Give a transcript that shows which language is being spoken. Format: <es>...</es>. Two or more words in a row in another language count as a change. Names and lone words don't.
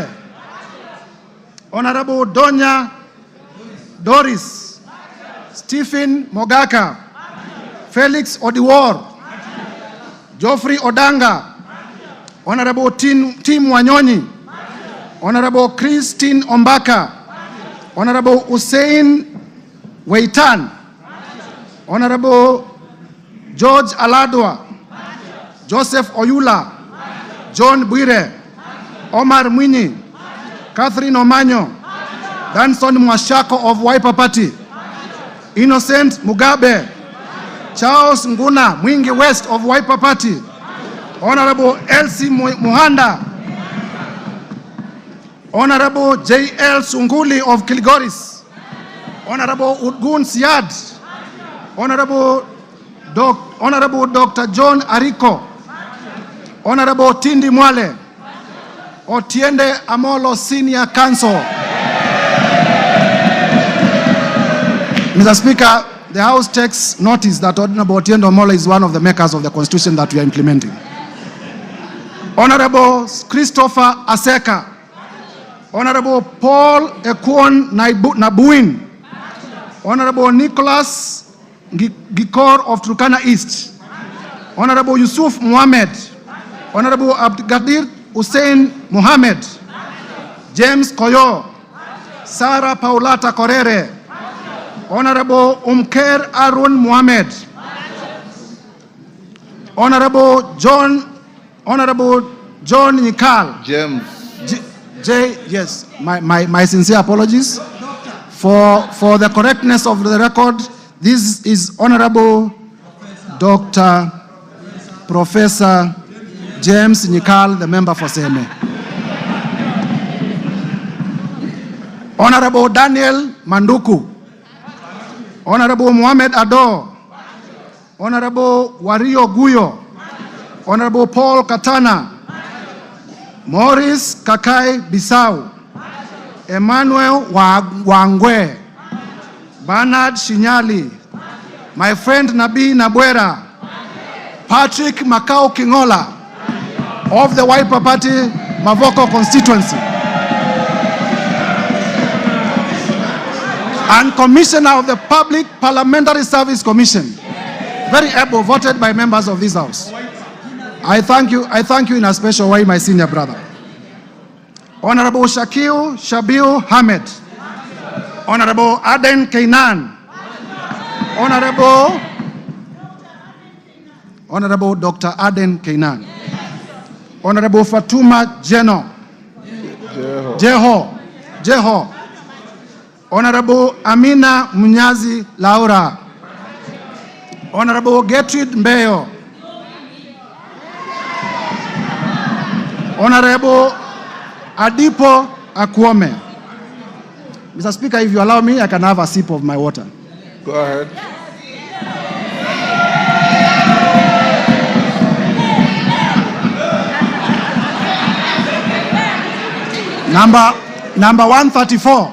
<en>Honorable Donya Doris, Stephen Mogaka, Felix Odiwar, Geoffrey Odanga, Honorable Tim Wanyonyi, Honorable Christine Ombaka, Honorable Hussein Weitan, Honorable George Aladwa, Joseph Oyula, John Bwire, Omar Mwinyi, Catherine Omanyo, Danson Mwashako of Wiper Party, Innocent Mugabe, Charles Nguna Mwingi West of Wiper Party, Honorable Elsie Muhanda, Honorable J.L. Sunguli of Kilgoris, Honorable Udgun Siad, Honorable Dr. John Ariko, Honorable Tindi Mwale, Otiende Amolo Senior Counsel. Mr. Speaker, the House takes notice that Honorable Otiende Amolo is one of the makers of the Constitution that we are implementing. Honorable Christopher Aseka, Honorable Paul Ekwon Nabuin, Honorable Nicholas Gikor of Turkana East, Honorable Yusuf Mohamed, Honorable Abdikadir Hussein Mohamed, James Koyo, Sarah Paulata Korere, Honorable Umker Arun Mohamed, Honorable John Nikal. James. Yes, my sincere apologies. For the correctness of the record, this is Honorable Dr. Professor James Nikal, the member for Seme. Honorable Daniel Manduku, Honorable Mohamed Ado, Honorable Wario Guyo, Honorable Paul Katana, Maurice Kakai Bisau, Emmanuel Wangwe, Bernard Shinyali, my friend Nabi Nabwera, Patrick Makau Kingola of the Wiper Party, Mavoko constituency, and Commissioner of the Public Parliamentary Service Commission, very able, voted by members of this House. I thank you in a special way, my senior brother. Honorable Shabiu Hamed, Honorable Aden Kainan, Honorable Dr. Aden Kainan, Honorable Fatuma Jeho, Jeho. Honorable Amina Munyazi Laura. Honorable Gertrude Mbeyo. Honorable Adipo Akwome. Mr. Speaker, if you allow me, I can have a sip of my water. Go ahead. Number 134.</en>